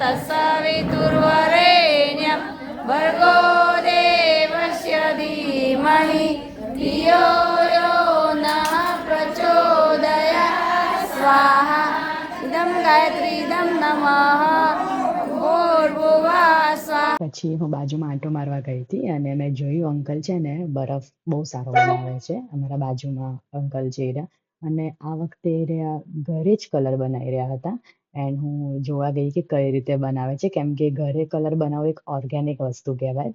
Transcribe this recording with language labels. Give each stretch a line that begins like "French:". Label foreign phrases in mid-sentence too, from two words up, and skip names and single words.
Sanskrit: तत्सवितुर्वरेण्यं भर्गो देवस्य धीमहि धियो यो नः प्रचोदयात् स्वाहा इदं गायत्री इदं नमः भूर्भुवः स्वाहा.
Gujarati: પછી હું બાજુમાં આંટો મારવા ગઈ હતી અને મેં જોયું અંકલ છે ને બરફ બહુ સારો બનાવે છે. અમારા બાજુમાં અંકલ છે એ રહ્યા. અને આ વખતે એ રહ્યા ઘરે જ કલર બનાવી રહ્યા હતા. એન્ડ હું જોવા ગઈ કે કઈ રીતે બનાવે છે, કેમ કે ઘરે કલર બનાવવું એક ઓર્ગેનિક વસ્તુ કહેવાય.